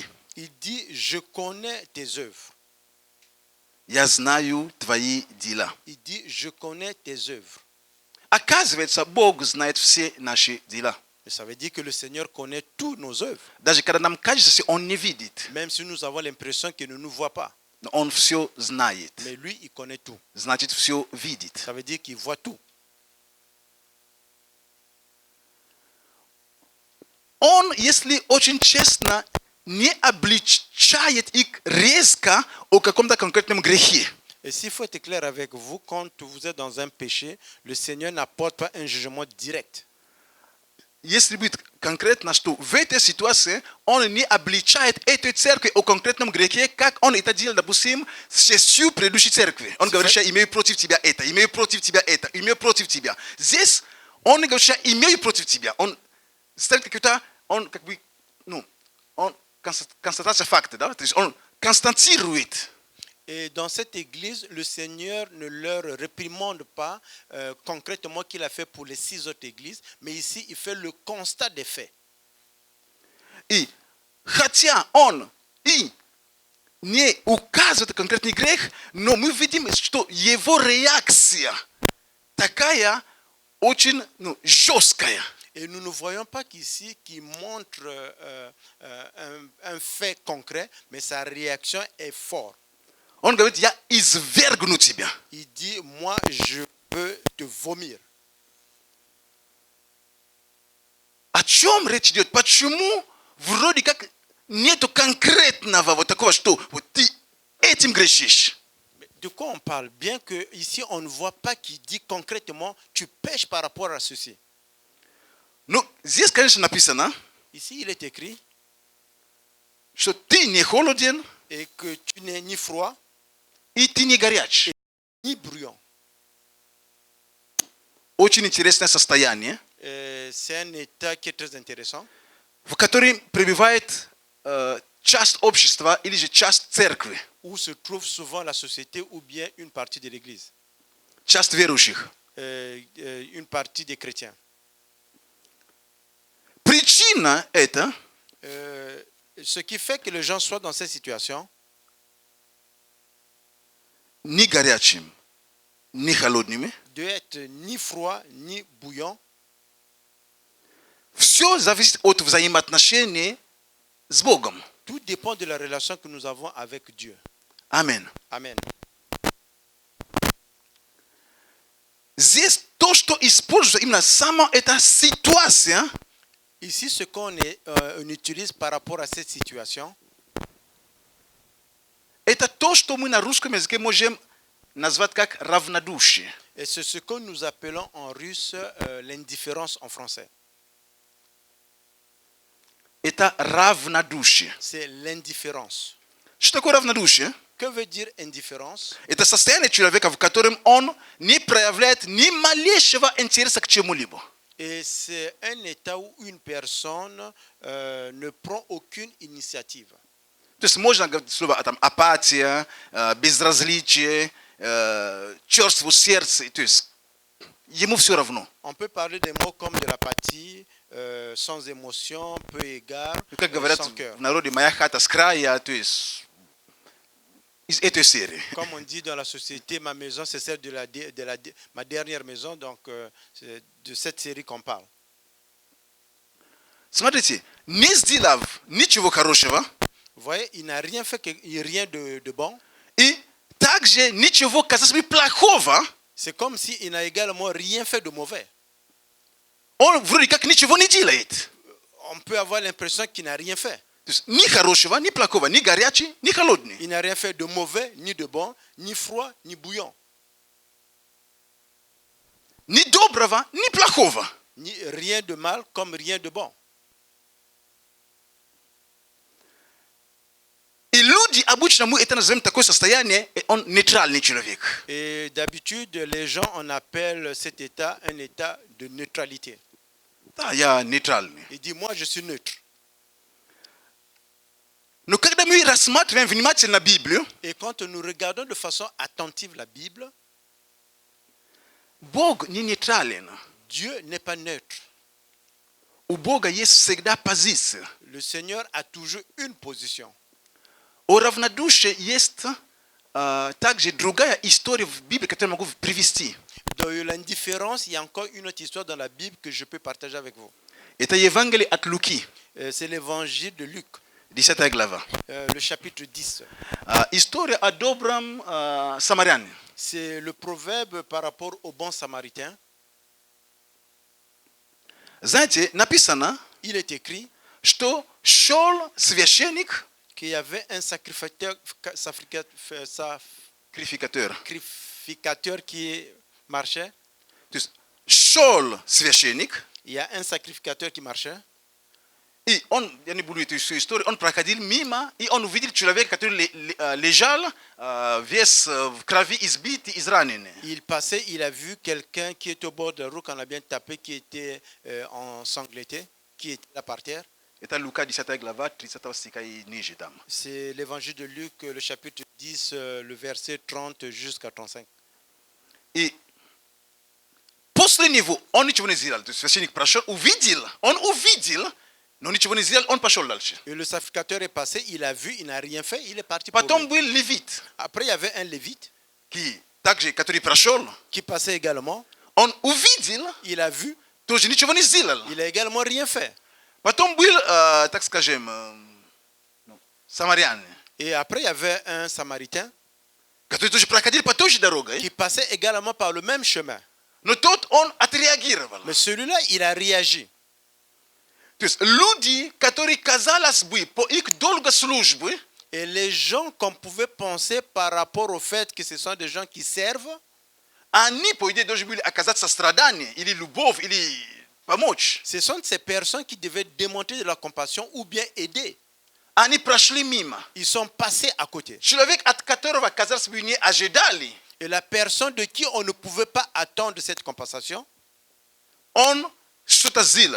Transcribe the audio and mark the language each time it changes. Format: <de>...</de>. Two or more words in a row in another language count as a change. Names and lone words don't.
<fr>Il dit, je connais tes œuvres.</fr> <ru>Я знаю твои дела.</ru> <fr>Il dit, je connais tes œuvres.</fr> <ru>Оказывается, Бог знает все наши дела.</ru> <fr>Et ça veut dire que le Seigneur connaît tous nos œuvres.</fr> <ru>Даже когда нам кажется, что Он не видит,</ru> <fr>Même si nous avons l'impression qu'il ne nous voit pas.</fr> <ru>но Он все знает.</ru> <fr>Mais lui, il connaît tout.</fr> <ru>Значит, все видит.</ru> <fr>Ça veut dire qu'il voit tout.</fr> <ru>Он, если очень честно, не обличает их резко о каком-то конкретном грехе.</ru> <fr>Et s'il faut être clair avec vous, quand vous êtes dans un péché, le Seigneur n'apporte pas un jugement direct.</fr> <ru>Если будет конкретно, что в этой ситуации он не обличает эту церковь о конкретном грехе, как он это делал, допустим, с 6 предыдущей церкви. Он говорит, что имею против тебя это, имею против тебя это, имею против тебя. Здесь он не говорит, что имею против тебя. Он ставит какой-то, он как бы, ну, он констатация факта, да? То есть он констатирует.</ru> <fr>Et dans cette église, le Seigneur ne leur réprimande pas concrètement qu'il a fait pour les 6 autres églises, mais ici, il fait le constat des faits.</fr> <ru>И хотя он и не указывает конкретный грех, но мы видим, что его реакция такая очень жесткая.</ru> <fr>Et nous ne voyons pas qu'ici, qu'il montre un fait concret, mais sa réaction est forte.</fr> <ru>Он говорит, я извергну тебя.</ru> <fr>Il dit, moi, je peux te vomir.</fr> <ru>О чем речь идет? Почему вроде как нету конкретного вот такого, что вот ты этим грешишь?</ru> <fr>De quoi on parle? Bien que ici on ne voit pas qu'il dit concrètement, tu pêches par rapport à ceci.</fr> <ru>Ну, здесь, конечно, написано,</ru> <fr>Ici, il est écrit,</fr> <ru>что ты не холоден,</ru> <fr>et que tu n'es ni froid,</fr> <ru>и ты не горяч.</ru> <fr>ni bruyant.</fr> <ru>Очень интересное состояние,</ru> <fr>C'est un état qui est très intéressant,</fr> <ru>в котором пребывает часть общества или же часть церкви,</ru> <fr>où se trouve souvent la société ou bien une partie de l'église,</fr> <ru>часть верующих.</ru> <fr>une partie des chrétiens.</fr> <ru>Причина это</ru> <fr>Ce qui fait que les gens soient dans cette situation,</fr> <ru>ни горячим, ни холодными.</ru> <fr>de être ni froid ni bouillant,</fr> <ru>Все зависит от взаимоотношений с Богом.</ru> <fr>tout dépend de la relation que nous avons avec Dieu.</fr> <ru>Аминь.</ru> <fr>Amen.</fr> <ru>Здесь то, что используется именно сама эта ситуация,</ru> <fr>Ici, ce qu'on utilise par rapport à cette situation,</fr> <ru>это то, что мы на русском языке можем назвать как равнодушие.</ru> <fr>et c'est ce que nous appelons en russe l'indifférence en français.</fr> <ru>Это равнодушие.</ru> <fr>C'est l'indifférence.</fr> <ru>Что такое равнодушие?</ru> <fr>Que veut dire indifférence?</fr> <ru>Это состояние человека, в котором он не проявляет ни малейшего интереса к чему-либо.</ru> <fr>Et c'est un état où une personne ne prend aucune initiative.</fr> <ru>То есть можно говорить слово там, апатия, безразличие, черство сердца. То есть ему все равно.</ru> <fr>On peut parler des mots comme de l'apathie, sans émotion, peu égard,</fr> <ru>Как говорят</ru> <fr>sans cœur.</fr> <ru>в народе, моя хата с края, то есть из этой серии.</ru> <fr>Comme on dit dans la société, ma maison c'est celle de ma dernière maison, donc c'est de cette série qu'on parle.</fr> <ru>Смотрите, не сделав ничего хорошего,</ru> <fr>Vous voyez, il n'a rien fait, rien de bon.</fr> <ru>и также ничего, казалось бы, плохого,</ru> <fr>C'est comme s'il n'a également rien fait de mauvais.</fr> <ru>он вроде как ничего не делает.</ru> <fr>On peut avoir l'impression qu'il n'a rien fait.</fr> <ru>То есть ни хорошего, ни плохого, ни горячий, ни холодный.</ru> <fr>Il n'a rien fait de mauvais ni de bon, ni froid, ni bouillant,</fr> <ru>ни доброго, ни плохого.</ru> <fr>ni rien de mal comme rien de bon.</fr> <ru>И люди обычно мы это называем такое состояние, он нейтральный человек.</ru> <fr>Et d'habitude, les gens, on appelle cet état un état de neutralité.</fr> <ru>Да, я нейтральный.</ru> <fr>Il dit, moi, je suis neutre.</fr> <ru>Но когда мы рассматриваем внимательно Библию,</ru> <fr>Et quand nous regardons de façon attentive la Bible,</fr> <ru>Бог не нейтрален.</ru> <fr>Dieu n'est pas neutre.</fr> <ru>У Бога есть всегда позиция.</ru> <fr>Le Seigneur a toujours une position.</fr> <ru>У равнодушия есть также другая история в Библии, которую могу привести.</ru> <fr>Dans l'indifférence, il y a encore une autre histoire dans la Bible que je peux partager avec vous.</fr> <ru>Это Евангелие от Луки,</ru> <fr>C'est l'évangile de Luc,</fr> <ru>10 глава.</ru> <fr>le chapitre 10.</fr> <ru>История о добром самарянине.</ru> <fr>C'est le proverbe par rapport au bon samaritain.</fr> <ru>Знаете, написано,</ru> <fr>Il est écrit</fr> <ru>что шел священник,</ru> <fr>qu'il y avait un sacrificateur qui marchait.</fr> <ru>то есть шел священник,</ru> <fr>Il y a un sacrificateur qui marchait.</fr> <ru>и он, я не буду эту историю, он проходил мимо, и он увидел человека, который лежал весь в крови избитый, израненный.</ru> <fr>Il passait, il a vu quelqu'un qui était au bord de la route, qu'on a bien tapé, qui était ensanglanté, qui était là par terre.</fr> <ru>Это Лука 10 глава, 30 стиха и ниже там.</ru> <fr>C'est l'évangile de Luc, le chapitre 10, le verset 30 jusqu'à 35.</fr> <ru>И после него он ничего не сделал. То есть священник прошел, увидел, но ничего не сделал, он пошел дальше.</ru> <fr>Et le sacrificateur est passé, il a vu, il n'a rien fait, il est parti.</fr> <ru>Потом был левит,</ru> <fr>Après, il y avait un lévite</fr> <ru>который прошел,</ru> <fr>qui passait également.</fr> <ru>он увидел,</ru> <fr>Il a vu,</fr> <ru>тоже ничего не сделал.</ru> <fr>il a également rien fait.</fr> <ru>Потом был, так скажем, самарянин,</ru> <fr>Et après, il y avait un samaritain</fr> <ru>который тоже проходил по той же дороге,</ru> <fr>qui passait également par le même chemin.</fr> <ru>но тот он отреагировал.</ru> <fr>Mais celui-là, il a réagi.</fr> <ru>То есть люди, которые, казалось бы, по их долгой службе,</ru> <fr>Et les gens qu'on pouvait penser par rapport au fait que ce sont des gens qui servent,</fr> <ru>они, по идее, должны были оказать сострадание, или любовь, или помочь.</ru> <fr>ce sont ces personnes qui devaient démontrer de la compassion ou bien aider.</fr> <ru>Они прошли мимо.</ru> <fr>Ils sont passés à côté.</fr> <ru>Человек, от которого, казалось бы, не ожидали,</ru> <fr>Et la personne de qui on ne pouvait pas attendre cette compensation,</fr> <ru>он что-то сделал.</ru>